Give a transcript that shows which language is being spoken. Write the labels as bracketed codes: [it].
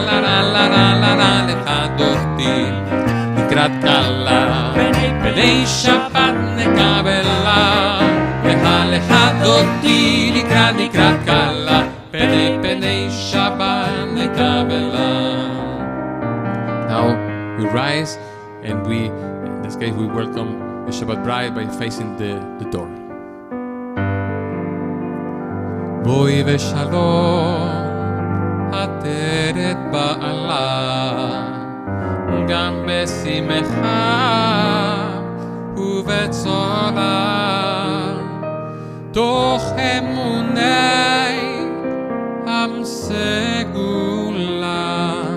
[he] לה לה לה לה לה. לך דודי, לקראת קלה, פני שבת נקבלה. לך דודי, לקראת קלה, פני שבת נקבלה. [en] Now we rise and we, in this case, we welcome the Shabbat bride by facing the door. [he] בואי ושלום, עטרת בעלה, גם בשמחה ובצולה, תוך אמוני עם סגולה.